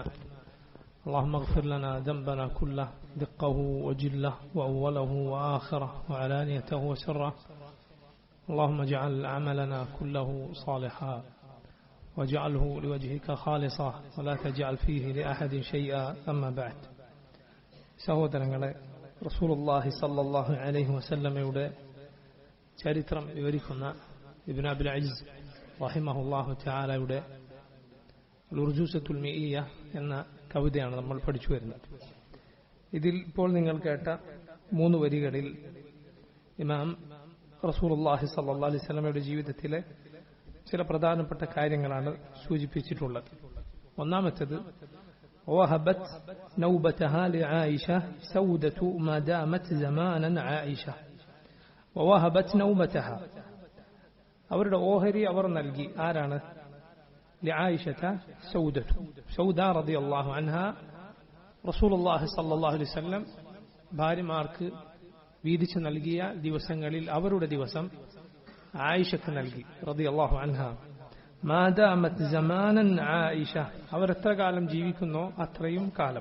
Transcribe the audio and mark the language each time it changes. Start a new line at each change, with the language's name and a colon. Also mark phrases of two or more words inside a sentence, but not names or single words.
Arabic: اللهم اغفر لنا ذنبنا كله، دقه وجله وأوله وآخره وعلانيته وسره. اللهم اجعل عملنا كله صالحا واجعله لوجهك خالصا ولا تجعل فيه لأحد شيئا. أما بعد.
Malayalam: സഹോദരങ്ങളെ,
Arabic: رسول الله صلى الله عليه
Malayalam: വസല്ലമയുടെ ചരിത്രം വിവരിക്കുന്ന ഇബ്നു അബിൽ അജ്സ് റഹിമഹുല്ലാഹു തആലയുടെ ഉർജൂസത്തുൽ മിഇയ്യ എന്ന കവിതയാണ് നമ്മൾ പഠിച്ചു വരുന്നത്. ഇതിൽ ഇപ്പോൾ നിങ്ങൾ കേട്ട 3 വരികളിൽ ഇമാം
Arabic: رسول الله صلى الله عليه
Malayalam: വസല്ലമയുടെ ജീവിതത്തിലെ ചില പ്രധാനപ്പെട്ട കാര്യങ്ങളാണ് സൂചിപ്പിച്ചിട്ടുള്ളത്. ഒന്നാമത്തേത്,
Arabic: وهبت نوبتها لعائشة سودة ما دامت زمانا عائشة. ووهبت نوبتها,
Malayalam: അവരുടെ ഓഹരി അവർ നൽകി. ആരാണ്?
Arabic: لعائشة سودة.
Malayalam: സൗദ
Arabic: رضي الله عنها رسول الله صلى الله عليه وسلم
Malayalam: ഭാര്യമാർക്ക് വീതിച്ചു നൽകിയ ദിവസങ്ങളിൽ അവരുടെ ദിവസം ആയിഷക്ക് നൽകി
Arabic: رضي الله عنها. ما دامت زمانا عائشة,
Malayalam: അവർ എത്ര കാലം ജീവിക്കുന്നോ അത്രയും കാലം.